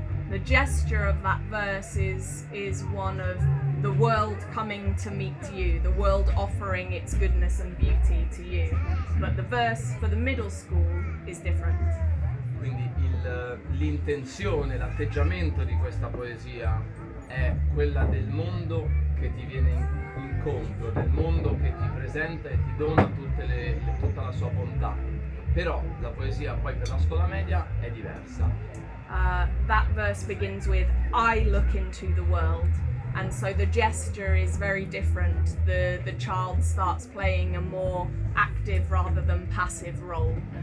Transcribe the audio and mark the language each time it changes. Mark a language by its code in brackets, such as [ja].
[en] The gesture of that verse is one of the world coming to meet you, the world offering its goodness and beauty to you. But the verse for the middle school is different. [it] Quindi l'intenzione, l'atteggiamento di questa poesia è quella del mondo che ti viene incontro, del mondo che ti presenta e ti dona tutta la sua bontà. Però la poesia poi per la scuola media è diversa. [en] That verse begins with, "I look into the world." And so the gesture is very different. The child starts playing a more active rather than passive role.